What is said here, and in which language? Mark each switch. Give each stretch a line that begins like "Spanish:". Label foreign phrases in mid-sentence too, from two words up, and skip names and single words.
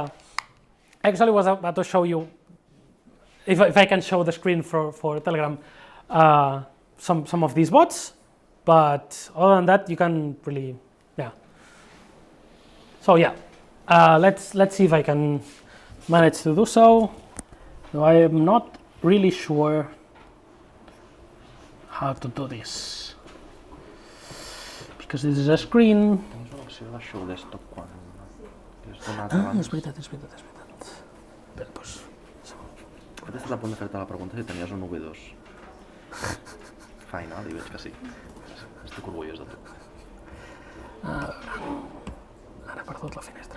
English: I actually was about to show you, if I can show the screen for Telegram, some of these bots, but other than that, you can really, yeah. So yeah. Let's see if I can manage to do so. Though I am not really sure how to do this, because this is a screen.
Catalan: Tens una opció de
English: show desktop
Catalan: quan és donat És abans. veritat. Espera, pues. He estat a punt de fer-te la pregunta si tenies un V2 final i veig que sí. Estic orgullós de tu. Ara he perdut la finestra.